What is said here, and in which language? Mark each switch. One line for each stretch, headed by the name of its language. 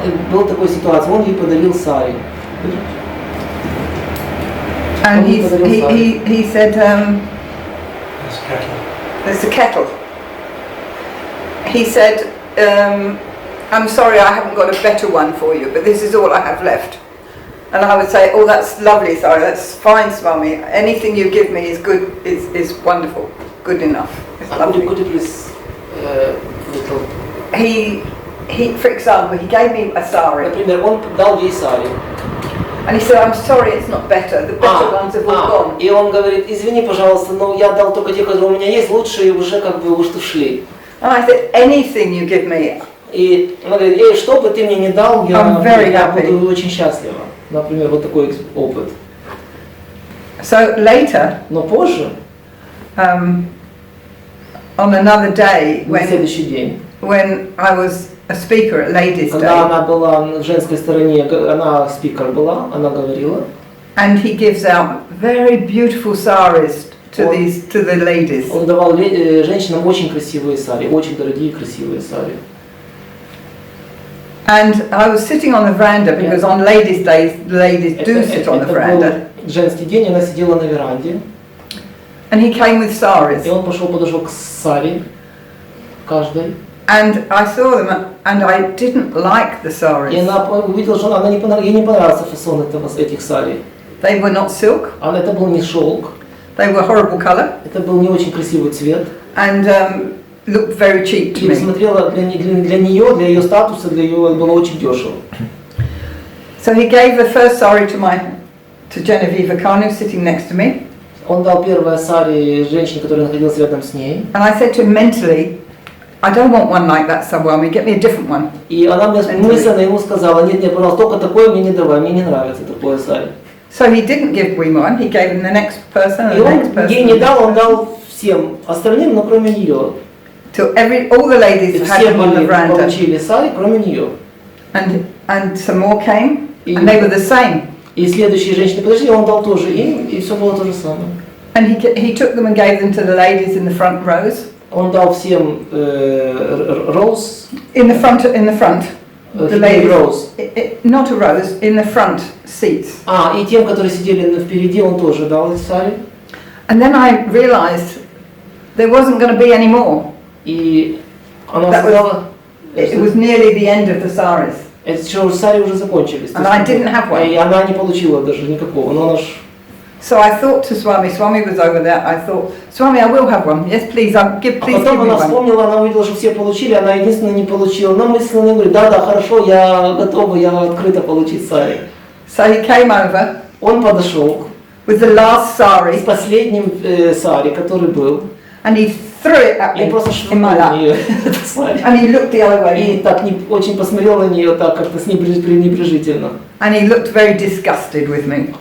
Russian: Была такая ситуация, он ей подарил сари.
English: And he said, there's a kettle. He said, I'm sorry I haven't got a better one for you, but this is all I have left. And I would say, oh, that's lovely, sorry, that's fine, Swami. Anything you give me is good, is wonderful, good enough. It's lovely. Could you please, for example, he gave me a sari.
Russian: Например, он дал ей сари.
English: And he said, I'm sorry, it's not better. The better ones have all gone.
Russian: И он говорит, извини, пожалуйста, но я дал только те, которые у меня есть, лучшие уже как бы уж ушли.
English: And I said, anything you give me.
Russian: И она говорит, что бы ты мне не дал, я буду очень счастлива. Например, вот такой опыт.
English: So later,
Russian: но позже,
English: on another day,
Russian: на следующий день,
English: when I was a speaker at Ladies' Day,
Russian: когда она была в женской стороне, она спикер была, она говорила.
English: And he gives out very beautiful saris to the ladies.
Russian: Он давал женщинам очень красивые сари, очень дорогие красивые сари.
English: And I was sitting on the veranda because on Ladies' Day, the ladies do sit on the veranda.
Russian: Женский день, она сидела на веранде.
English: And he came with saris.
Russian: И он подошел к сари каждой.
English: And I saw them, and I didn't like the saris.
Russian: И она увидела, что ей не понравился фасон этих сари.
English: They were not silk.
Russian: Это был не шелк.
English: They were horrible color.
Russian: Это был не очень красивый цвет.
English: And looked very cheap to me.
Russian: И смотрела для нее, для ее статуса, для ее было очень дешево.
English: So he gave the first sari to Genevieve Kanu sitting next to me.
Russian: Он дал первое сари женщине, которая находилась рядом с ней.
English: And I said to him mentally, I don't want one like that, Swami. Get me a different one.
Russian: И она мне мысленно ему сказала, нет, пожалуйста, только такое мне не давай, мне не нравится такое сари.
English: So he didn't give me one. He gave him the next person and the next person.
Russian: И он ей не дал, он дал всем остальным, но кроме нее.
English: Till all the ladies had them on the veranda.
Russian: Получили сари, кроме нее.
English: And some more came, and they were the same.
Russian: И следующие женщины подошли, он дал тоже им, и все было то же самое.
English: And he took them and gave them to the ladies in the front rows.
Russian: Он дал всем rows.
English: In the front. The ladies. Rows. Not a rose, in the front seats.
Russian: И тем, которые сидели впереди, он тоже дал эти сари.
English: And then I realized there wasn't going to be any more.
Russian: И она сказала,
English: it was nearly the end of the saris.
Russian: Эти сари уже закончились.
English: And I didn't have one.
Russian: И она не получила даже никакого. Но она ж...
English: So I thought to Swami was over there. I thought, Swami, I will have one. Yes, please, please give me one.
Russian: Потом она вспомнила, она увидела, что все получили, она единственная не получила. Но мысленно говорит, да, хорошо, я готова, я открыта получить сари.
English: So he came over.
Russian: Он подошел
English: with the last sari.
Russian: С последним сари, который был.
English: And he threw it at me in my lap. And he looked the other way.
Russian: И так очень посмотрел на нее так как-то пренебрежительно.
English: And he looked very disgusted with me.